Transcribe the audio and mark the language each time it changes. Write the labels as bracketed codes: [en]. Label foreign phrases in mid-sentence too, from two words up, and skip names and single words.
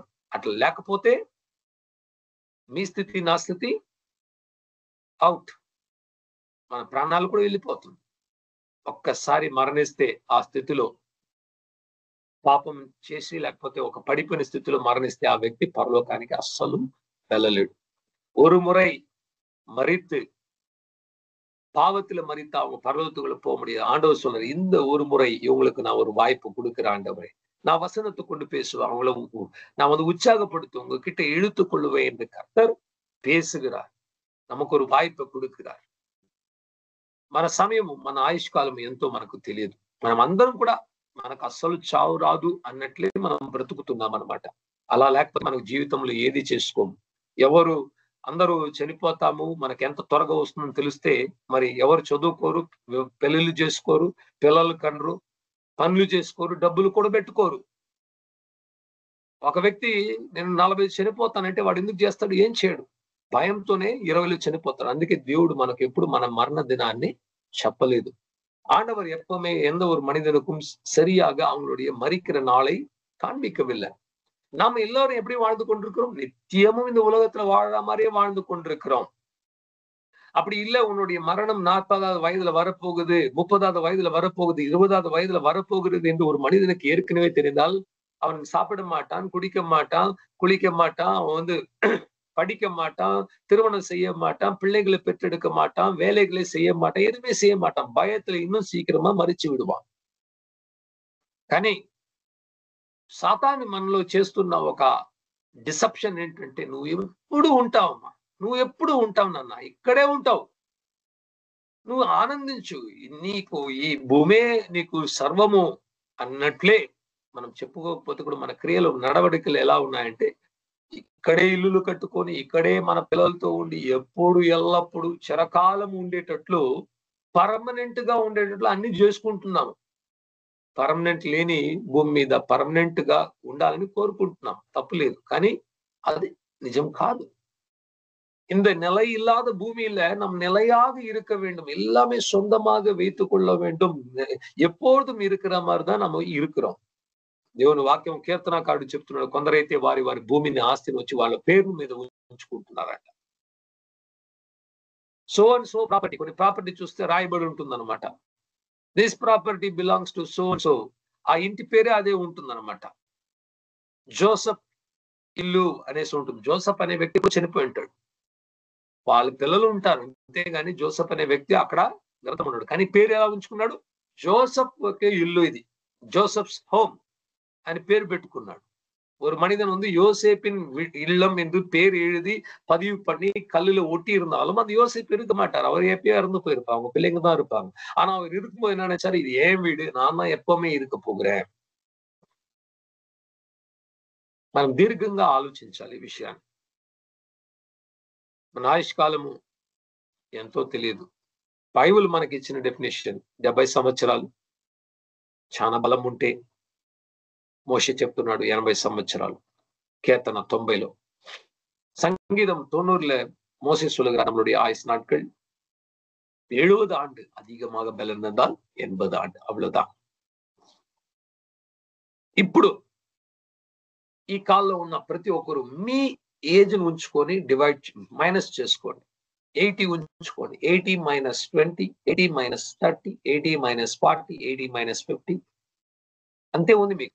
[te] అట్లా లేకపోతే మీ స్థితి, నా స్థితి అవుట్, మన ప్రాణాలు కూడా వెళ్ళిపోతుంది. ఒక్కసారి మరణిస్తే ఆ స్థితిలో పాపం చేసి, లేకపోతే ఒక పడిపోయిన స్థితిలో మరణిస్తే ఆ వ్యక్తి పరలోకానికి అస్సలు వెళ్ళలేడు. [ta] ஒரு முறை மரித்து பாவத்துல மரித்து அவங்க பரலோகத்துக்குள்ள போக முடியாது. ஆண்டவர் சொல்றாரு, இந்த ஒரு முறை இவங்களுக்கு நான் ஒரு வாய்ப்பு கொடுக்கிறேன் ஆண்டவரே, நான் வசனத்தை கொண்டு பேசுவேன், அவங்கள நான் உற்சாகப்படுத்தும், உங்ககிட்ட இழுத்துக் கொள்ளுவேன் என்று கர்த்தர் பேசுகிறார். நமக்கு ஒரு వాయిపை கொடுக்கிறார். [te] మన సమయం, మన ఆయుష్కాలం ఎంతో మనకు తెలియదు. మనం అందరం కూడా మనకు అస్సలు చావు రాదు అన్నట్లే మనం బ్రతుకుతున్నాం అన్నమాట. అలా లేకపోతే మనకు జీవితంలో ఏది చేసుకోము. అందరూ చనిపోతాము, మనకి ఎంత త్వరగా వస్తుందని తెలిస్తే మరి ఎవరు చదువుకోరు, పెళ్లిళ్ళు చేసుకోరు, పిల్లలు కనరు, పనులు చేసుకోరు, డబ్బులు కూడా పెట్టుకోరు. ఒక వ్యక్తి నేను 40 చనిపోతానంటే వాడు ఎందుకు చేస్తాడు? ఏం చేయడు. భయంతోనే 20లో చనిపోతాడు. అందుకే దేవుడు మనకు ఎప్పుడు మన మరణ దినాన్ని చెప్పలేదు. [ta] ஆண்டவர் எப்பவுமே எந்த ஒரு மனிதனுக்கும் சரியாக அவங்களுடைய மரிக்கிற நாளை காண்பிக்கவில்லை. நாம எல்லாரும் எப்படி வாழ்ந்து கொண்டிருக்கிறோம்? நித்தியமும் இந்த உலகத்துல வாழற மாதிரியே வாழ்ந்து கொண்டிருக்கிறோம். அப்படி இல்ல, உன்னுடைய மரணம் 40வது வயதுல வரப்போகுது, 30வது வயதுல வரப்போகுது, 20வது வயதுல வரப்போகிறது என்று ஒரு மனிதனுக்கு ஏற்கனவே தெரிந்தால் அவன் சாப்பிட மாட்டான், குடிக்க மாட்டான், குளிக்க மாட்டான், அவன் படிக்க மாட்டான், திருமணம் செய்ய மாட்டான், பிள்ளைகளை பெற்றெடுக்க மாட்டான், வேலைகளை செய்ய மாட்டான், எதுவுமே செய்ய மாட்டான். பயத்துல இன்னும் சீக்கிரமா மறிச்சு விடுவான். [te] கனி సాతాను మనలో చేస్తున్న ఒక డిసెప్షన్ ఏంటంటే, నువ్వు ఎప్పుడు ఉంటావమ్మా, నువ్వు ఎప్పుడు ఉంటావు నాన్న, ఇక్కడే ఉంటావు, నువ్వు ఆనందించు, నీకు ఈ భూమే నీకు సర్వము అన్నట్లే. మనం చెప్పుకోకపోతే కూడా మన క్రియలు నడవడికలు ఎలా ఉన్నాయంటే, ఇక్కడే ఇల్లులు కట్టుకొని ఇక్కడే మన పిల్లలతో ఉండి ఎప్పుడు ఎల్లప్పుడు చిరకాలం ఉండేటట్లు, పర్మనెంట్ గా ఉండేటట్లు అన్ని చేసుకుంటున్నాము. పర్మనెంట్ లేని భూమి మీద పర్మనెంట్ గా ఉండాలని కోరుకుంటున్నాం, తప్పులేదు. కానీ అది నిజం కాదు. [ta] இந்த நிலை இல்லாத பூமியில நம் நிலையாக இருக்க வேண்டும், எல்லாமே சொந்தமாக வைத்துக் கொள்ள வேண்டும், எப்பொழுதும் இருக்கிற மாதிரிதான் நம்ம இருக்கிறோம். [te] దేవుని వాక్యం కీర్తనకారుడు చెప్తున్నాడు, కొందరైతే వారి వారి భూమిని ఆస్తిని వచ్చి వాళ్ళ పేరు మీద ఉంచుకుంటున్నారట. [en] so and so property, [te] కొన్ని ప్రాపర్టీ చూస్తే రాయబడి ఉంటుంది అనమాట. [en] this property belongs to so and so, [te] ఆ ఇంటి పేరే అదే ఉంటుంది అనమాట. జోసఫ్ ఇల్లు అనేసి ఉంటుంది. జోసఫ్ అనే వ్యక్తి కూడా చనిపోయి ఉంటాడు, వాళ్ళ పిల్లలు ఉంటారు, అంతేగాని జోసఫ్ అనే వ్యక్తి అక్కడ ఉన్నాడు. కానీ పేరు ఎలా ఉంచుకున్నాడు? జోసఫ్ ఒకే ఇల్లు, ఇది [en] Joseph's home [te] అని పేరు పెట్టుకున్నాడు. [ta] ஒரு மனிதன் வந்து யோசேப்பின் இல்லம் என்று பேர் எழுதி பதிவு பண்ணி கல்லுல ஒட்டி இருந்தாலும் அந்த யோசேப்பு இருக்க மாட்டார், அவர் எப்பயோ இறந்து போயிருப்பாங்க, அவங்க பிள்ளைங்க தான் இருப்பாங்க. ஆனா அவர் இருக்கும்போது என்ன நினைச்சாரு, இது ஏன் வீடு, நான் தான் எப்பவுமே இருக்க போகிறேன். [te] మనం దీర్ఘంగా ఆలోచించాలి ఈ విషయాన్ని. మన ఆయుష్కాలము ఎంతో తెలియదు. బైబిల్ మనకి ఇచ్చిన డెఫినేషన్ 70 సంవత్సరాలు, చాలా బలం ఉంటే మోషే చెప్తున్నాడు 80 సంవత్సరాలు, [ta] கீர்த்தனம் 90లో, சங்கீதம் 90ல மோசே சொல்லுகிறார், நம்மளுடைய ஆயுஸ் நாட்கள் 70 ஆண்டு, அதிகமாக பலன் இருந்தால் 80 ஆண்டு, அவ்வளவுதான். [te] ఇప్పుడు ఈ కాల్లో ఉన్న ప్రతి ఒక్కరు మీ ఏజ్ ను ఉంచుకొని [en] divide minus [te] చేసుకోండి. 80 ఉంచుకోండి, 80 minus 20, 80 minus 30, 80 minus 40, 80 minus 50, అంతే ఉంది మీకు.